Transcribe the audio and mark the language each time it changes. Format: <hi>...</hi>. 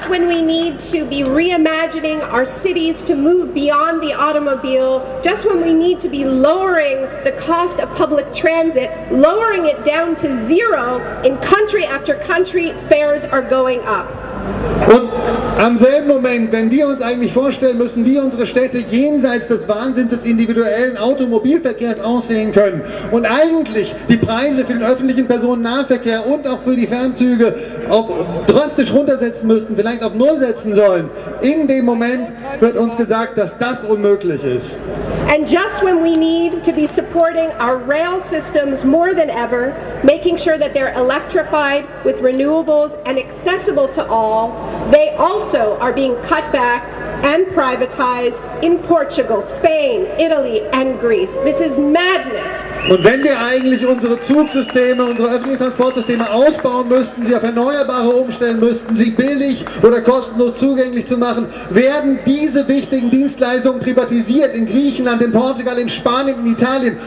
<en>just when we need to be reimagining our cities to move beyond the automobile, just when we need to be lowering the cost of public transit, lowering it down to zero, in country after country, fares are going up.</en> <de>Und am selben Moment, wenn wir uns eigentlich vorstellen müssen, wie unsere Städte jenseits des Wahnsinns des individuellen Automobilverkehrs aussehen können und eigentlich die Preise für den öffentlichen Personennahverkehr und auch für die Fernzüge drastisch runtersetzen müssten, vielleicht auf Null setzen sollen, in dem Moment wird uns gesagt, dass das unmöglich ist.</de> <en>And just when we need to be supporting our rail systems more than ever, making sure that they're electrified with renewables and accessible to all, they also are being cut back and privatized in Portugal, Spain, Italy and Greece. This is madness.</en> <de>Und wenn wir eigentlich unsere Zugsysteme, unsere öffentlichen Transportsysteme ausbauen müssten, sie auf Erneuerbare umstellen müssten, sie billig oder kostenlos zugänglich zu machen, werden diese wichtigen Dienstleistungen privatisiert in Griechenland, in Portugal, in Spanien, in Italien.</de>